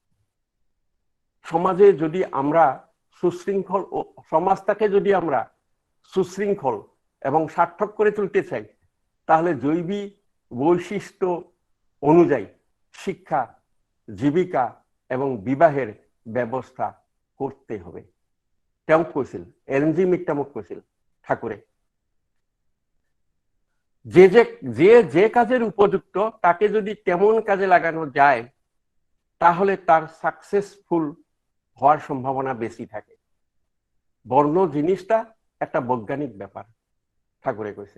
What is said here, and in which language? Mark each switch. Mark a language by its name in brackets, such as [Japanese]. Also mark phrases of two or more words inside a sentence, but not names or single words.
[Bangla] সমাজে যদি আমরা সুশৃঙ্খল, সমাজটাকে যদি আমরা সুশৃঙ্খল এবং সার্থক করে তুলতে চাই, তাহলে জৈবিক বৈশিষ্ট্য অনুযায়ী শিক্ষা, জীবিকা এবং বিবাহের ব্যবস্থা করতে হবে। [Assamese] তেওঁ কৈছিল, [Bangla] এলেন জি মিট্টামক কৈছিল ঠাকুরে, যে কাজের উপযুক্ত তাকে যদি তেমন কাজে লাগানো যায়, তাহলে তার সাকসেসফুল হওয়ার সম্ভাবনা বেশি থাকে। বর্ণ জিনিসটা একটা বৈজ্ঞানিক ব্যাপার, ঠাকুরে কইছে।